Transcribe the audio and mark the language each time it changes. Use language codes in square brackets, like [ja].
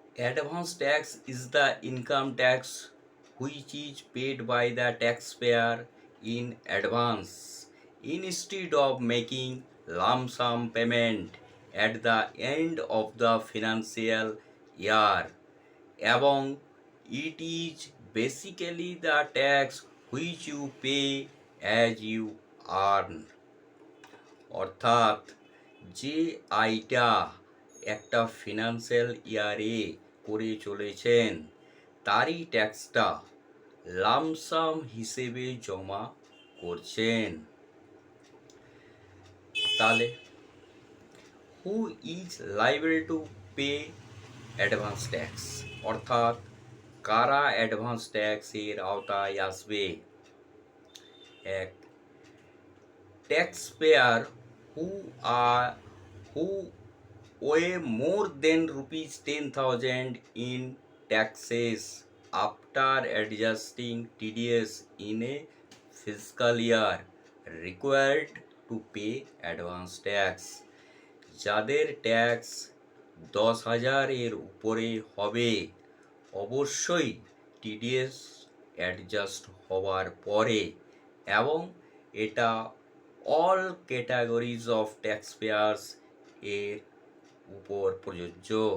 [en] Advance tax is the income tax which is paid by the taxpayer in advance instead of making lump sum payment at the end of the financial year, এবং it is basically the tax which you pay as you earn। [bn] অর্থাৎ যে আয়টা একটা financial ইয়ারে করে চলেছেন তারই ট্যাক্সটা lump sum হিসেবে জমা করছেন। তাহলে [en] who is liable to pay advance tax, [bn] অর্থাৎ কারা অ্যাডভান্স ট্যাক্সের আওতায় আসবে? [en] এক, taxpayer who are who owe more than rupees 10,000 in taxes after adjusting TDS in a fiscal year required to pay advance tax। [bn] যাদের tax 10,000 এর উপরে হবে অবশ্যই টিডিএস অ্যাডজাস্ট হওয়ার পরে, এবং এটা all categories of tax pairs এর উপর প্রযোজ্য।